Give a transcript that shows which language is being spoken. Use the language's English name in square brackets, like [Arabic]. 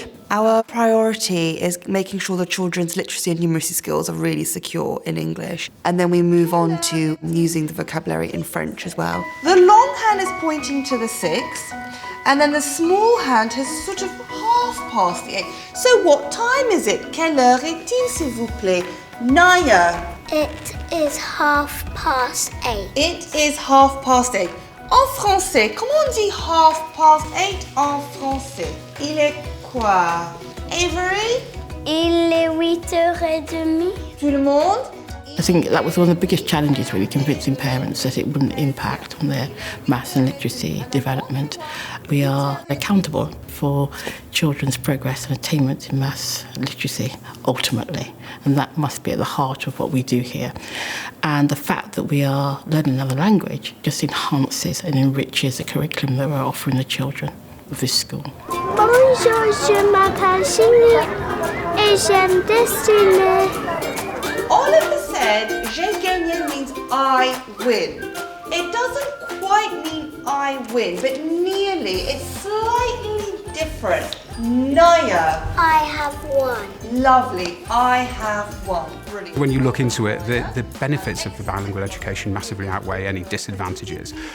[English] Our priority is making sure the children's literacy and numeracy skills are really secure in English. And then we move on to using the vocabulary in French as well. The long hand is pointing to the 6, and then the small hand has sort of half past the 8. So what time is it? [French] Quelle heure est-il, s'il vous plaît? Naya. [English] It is 8:30. It is 8:30. [French] En français, comment on dit 8:30 en français? Il est quoi? Avery? Il est 8h30. Tout le monde? [English] I think that was one of the biggest challenges, really, convincing parents that it wouldn't impact on their maths and literacy development. We are accountable for children's progress and attainment in maths and literacy, ultimately, and that must be at the heart of what we do here. And the fact that we are learning another language just enhances and enriches the curriculum that we're offering the children of this school. [French] Bonjour, je m'appelle Chini et j'aime dessiner. [English] Oliver said, [French] j'ai gagné [English] means I win. It doesn't quite mean I win, but nearly. It's slightly different. Naya. I have one. Lovely. I have one. Brilliant. When you look into it, the benefits of the bilingual education massively outweigh any disadvantages.